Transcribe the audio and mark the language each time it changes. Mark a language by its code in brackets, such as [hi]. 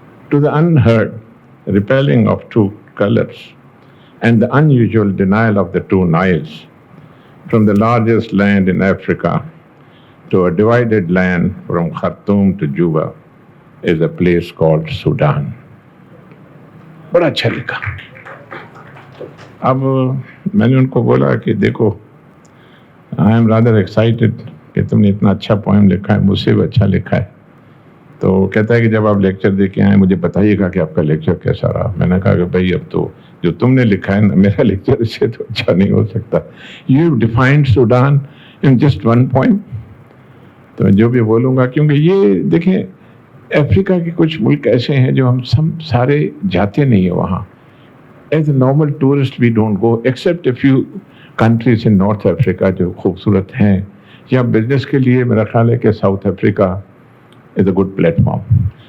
[en] To the unheard repelling of two colors and the unusual denial of the two Niles, from the largest land in Africa to a divided land from Khartoum to Juba, is a place called Sudan. [ur] بڑا اچھا لکھا. اب میں نے ان کو بولا کہ دیکھو, [en] I am rather excited [ur] کہ تم نے اتنا اچھا پوئم لکھا ہے, مجھ سے بھی اچھا لکھا ہے. تو کہتا ہے کہ جب آپ لیکچر دے کے آئیں مجھے بتائیے گا کہ آپ کا لیکچر کیسا رہا. میں نے کہا کہ بھائی اب تو جو تم نے لکھا ہے نا, میرا لیکچر اس سے تو اچھا نہیں ہو سکتا. [en] You have defined Sudan in just one poem. [ur] تو میں جو بھی بولوں گا, کیونکہ یہ دیکھیں افریقہ کے کچھ ملک ایسے ہیں جو ہم سارے جاتے نہیں ہیں وہاں. [en] as a normal tourist we don't go except a few countries in North Africa [ur] جو خوبصورت ہیں, یا بزنس کے لیے میرا خیال ہے کہ South Africa [en] Is a good platform.